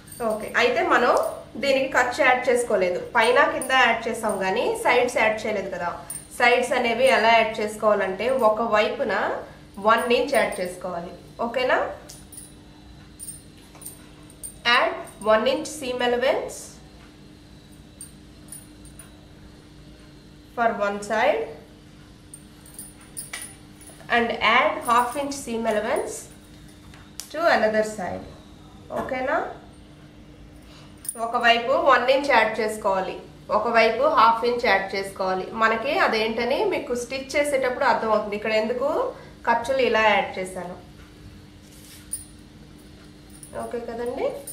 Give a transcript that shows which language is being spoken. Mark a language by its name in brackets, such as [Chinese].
[Telugu] Okay, అయితే మనం దీనికి ఖర్చు యాడ్ చేసుకోలేదు, పైన కింద యాడ్ చేసాం కానీ సైడ్స్ యాడ్ చేయలేదు కదా. సైడ్స్ అనేవి ఎలా యాడ్ చేసుకోవాలంటే ఒక వైపున 1 ఇంచ్ యాడ్ చేసుకోవాలి. ఓకేనా, add [English] 1 inch seam allowance for one side and add half inch seam allowance to another side. [Telugu] ఓకేనా? ఒకవైపు 1 inch యాడ్ చేసుకోవాలి, ఒకవైపు హాఫ్ ఇంచ్ యాడ్ చేసుకోవాలి. మనకి అదేంటని మీకు స్టిచ్ చేసేటప్పుడు అర్థమవుతుంది. ఇక్కడ ఎందుకు ఖర్చులు ఇలా యాడ్ చేశాను. ఓకే కదండి.